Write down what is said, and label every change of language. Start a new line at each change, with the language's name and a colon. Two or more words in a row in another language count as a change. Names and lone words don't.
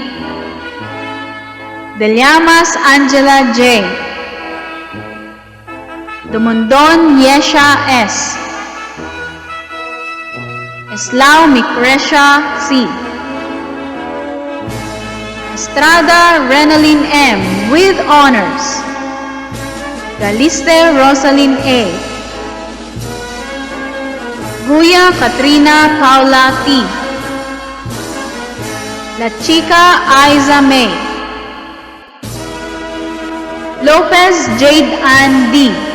English: De Llamas Angela J. Dumondon Yesha S. Eslao Micresha C. Estrada Renalyn M. with honors. Galiste Rosalyn A. Guya Katrina Paula T. La Chica Aiza May. Lopez Jade Ann D.